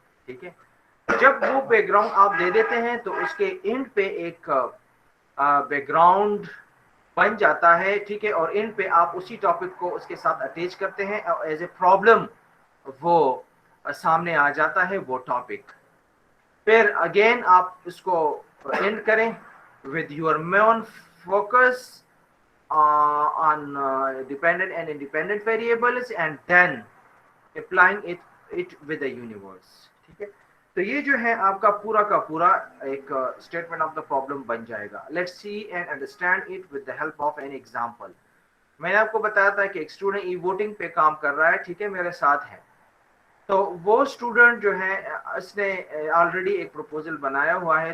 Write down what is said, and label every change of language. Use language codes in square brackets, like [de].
[ur] ٹھیک ہے, جب وہ بیک گراؤنڈ آپ دے دیتے ہیں تو اس کے اینڈ پہ ایک بیک گراؤنڈ بن جاتا ہے. ٹھیک ہے, اور اینڈ پہ آپ اسی ٹاپک کو اس کے ساتھ اٹیچ کرتے ہیں اور [en] as a problem [ur] وہ سامنے آ جاتا ہے وہ ٹاپک. پھر اگین آپ اس کو اینڈ کریں [en] with your main focus on dependent and independent variables and then applying it with the universe. [ur] ٹھیک ہے, تو یہ جو ہے آپ کا پورا ایک اسٹیٹمنٹ آف دا پرابلم بن جائے گا. [en] Let's see and understand it with the help of an example. [ur] میں نے آپ کو بتایا تھا کہ ایک اسٹوڈنٹ ای ووٹنگ پہ کام کر رہا ہے. ٹھیک ہے, میرے ساتھ ہے. تو وہ اسٹوڈنٹ جو ہے اس نے آلریڈی ایک پروپوزل بنایا ہوا ہے.